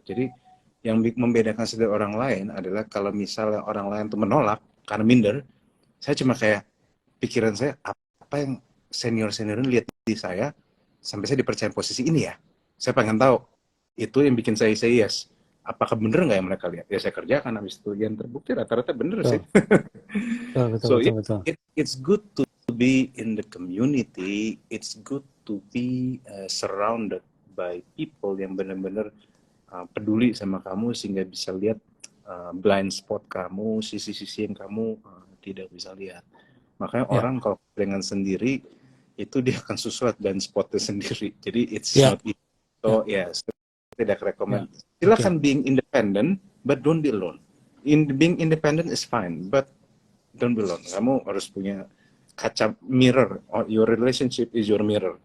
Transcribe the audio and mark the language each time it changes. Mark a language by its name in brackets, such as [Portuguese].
[Indonesian] Jadi yang membedakan saya dari orang lain adalah kalau misalnya orang lain tuh menolak karena minder, saya cuma kayak pikiran saya, apa yang senior ini lihat di saya sampai saya dipercaya posisi ini ya. Saya pengen tahu, itu yang bikin saya [English] say yes. [Indonesian] Apakah bener nggak yang mereka lihat? Ya saya kerjakan, habis itu yang terbukti rata-rata bener sih. Betul. [English] It's good to be in the community. It's good to be surrounded by people [Indonesian] yang benar-benar peduli sama kamu sehingga bisa lihat blind spot kamu, sisi-sisi yang kamu tidak bisa lihat. Makanya orang kalau dengan sendiri itu dia akan sesuatu blind spotnya sendiri. [English] Jadi it's not easy. So yes, [Indonesian] tidak rekomend. Silakan [English] being independent, but don't be alone. Being independent is fine, but don't be alone. [Indonesian] Kamu harus punya kaca [English] mirror. Your relationship is your mirror.